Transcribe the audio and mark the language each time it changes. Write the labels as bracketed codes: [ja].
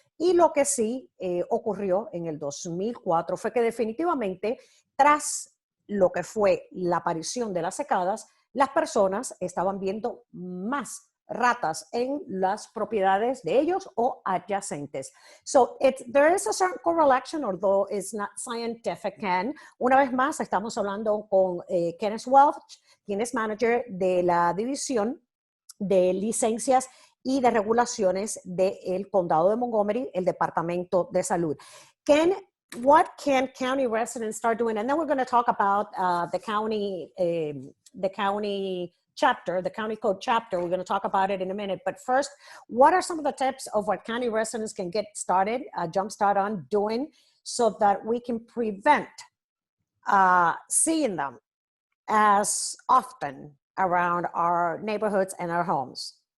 [es] Y lo que sí ocurrió en el 2004 fue que definitivamente tras lo que fue la aparición de las cicadas, las personas estaban viendo más ratas en las propiedades de ellos o adyacentes. [en] So there is a certain correlation, although it's not scientific. [es] Una vez más, estamos hablando con Kenneth Welch, quien es manager de la división de licencias y de regulaciones del condado de Montgomery, el Departamento de Salud. [en] Ken, what can county residents start doing? And then we're going to talk about the county chapter, the county code chapter. We're going to talk about it in a minute. But first, what are some of the tips of what county residents can get started, jumpstart on doing so that we can prevent seeing them as often around our neighborhoods and our homes?